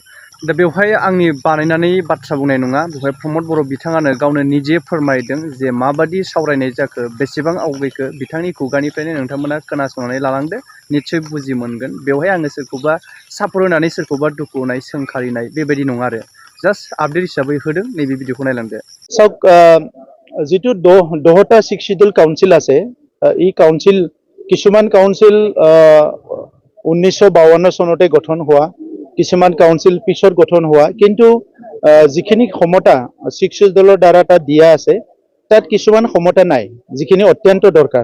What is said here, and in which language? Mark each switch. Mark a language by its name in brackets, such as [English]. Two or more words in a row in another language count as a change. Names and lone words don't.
[Bodo] दा बेवहाय आंनि बानायनानै बाथ्रा बुंनाय नङा, बेवहाय प्रमद बर' बिथाङानो गावनो निजे फोरमायदों जे माबादि सावरायनाय जाखो, बेसेबां आवगैखो बिथांनि खुगानिफ्रायनो नोंथांमोना खोनासंनानै लालांदो, निश्चय बुजि मोनगोन। बेवहाय आङो सोरखौबा सापर्ट होनानै सोरखौबा दुखु होनाय सोंखारिनाय बेबायदि नङा आरो [English] just update [Bodo] हिसाबै होदों। नैबे भिडिअखौ नायलांदो। [Assamese] চাওক, যিটো 10টা 6 [English] schedule council [Assamese] আছে, এই কাউন্সিল কিছুমান কাউন্সিল 1952 চনতে গঠন হোৱা, কিছুমান কাউন্সিল পিছত গঠন হোৱা, কিন্তু যিখিনি ক্ষমতা 6 শিডিউলৰ দ্বাৰা তাত দিয়া আছে তাত কিছুমান ক্ষমতা নাই যিখিনি অত্যন্ত দৰকাৰ।